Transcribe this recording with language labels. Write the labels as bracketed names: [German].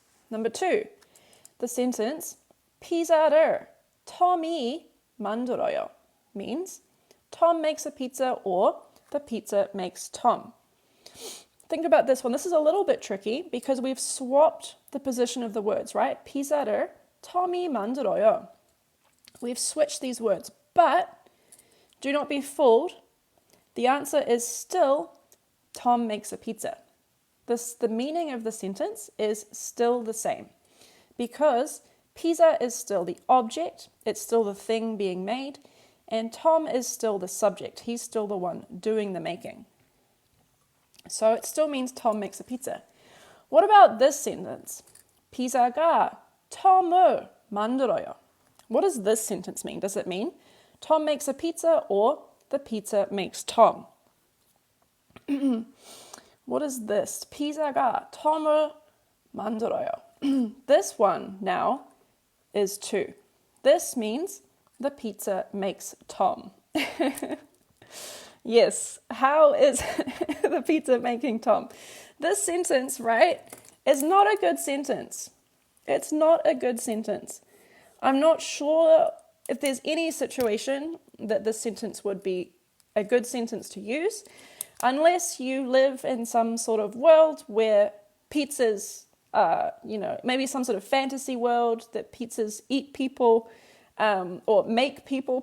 [English] Number 2, the sentence [Korean] 피자를 Tom이 만들어요 [English] means Tom makes a pizza or the pizza makes Tom. Think about this one. This is a little bit tricky because we've swapped the position of the words, right? [Korean] 피자를 Tom이 만들어요. [English] We've switched these words, but do not be fooled. The answer is still Tom makes a pizza. The meaning of the sentence is still the same because pizza is still the object, it's still the thing being made, and Tom is still the subject. He's still the one doing the making. So it still means Tom makes a pizza. What about this sentence? [Korean] 피자가 Tom을 만들어요. [English] What does this sentence mean? Does it mean Tom makes a pizza or the pizza makes Tom? What is this? [Korean] 피자가 Tom을 만들어요. [English] This one now is 2. This means the pizza makes Tom. Yes, how is the pizza making Tom? This sentence, right, is not a good sentence. It's not a good sentence. I'm not sure if there's any situation that this sentence would be a good sentence to use, unless you live in some sort of world where pizzas, maybe some sort of fantasy world that pizzas eat people or make people.